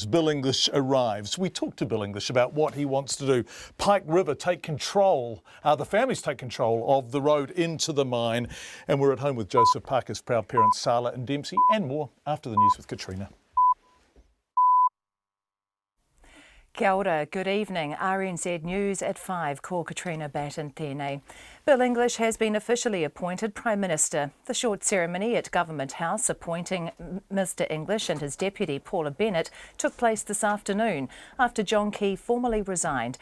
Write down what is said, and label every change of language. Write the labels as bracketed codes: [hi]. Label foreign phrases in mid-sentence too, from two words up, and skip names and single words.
[en] Bill English arrives. We talk to Bill English about what he wants to do. Pike River take control, the families take control of the road into the mine. And we're at home with Joseph Parker's proud parents, Sala and Dempsey, and more after the news with Katrina. [mi] Kia ora, [en] good evening. RNZ News at 5, [mi] ko Katrina Batten tēnei. [en] Bill English has been officially appointed Prime Minister. The short ceremony at Government House appointing Mr English and his deputy Paula Bennett took place this afternoon after John Key formally resigned.